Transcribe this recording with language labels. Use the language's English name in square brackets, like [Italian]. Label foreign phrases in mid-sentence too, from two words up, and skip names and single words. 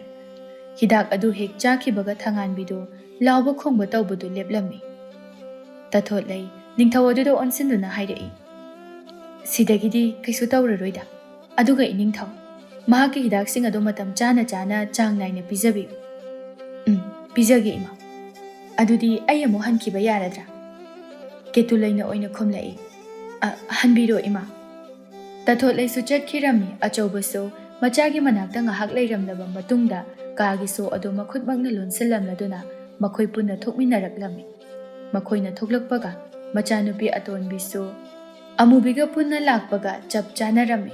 [Manipuri] Hidak adu hek chakibaga thanganbidu lauba khongba tawbudu leplami. Tathotlai ningthau aduda onsinduna hairei. Sidagidi kaisu tawraroida. Aduga iningthau mahaki hidak sing adu matam chana chang naina pijabi. Pijage ima. Adudi ay amu hankiba yaradra. Ketulaina oina khumlai. Hanbiro ima. Tatholai su chatkirami achaubaso machagi manakta ngahak leiramlaba matungda kagiso adu makhutmakna lonsilamladuna makhoi punna thokminaraklami. Makhoina thoklakpaga machanupi atonbiso amubiga punna lakpaga chap chanarami.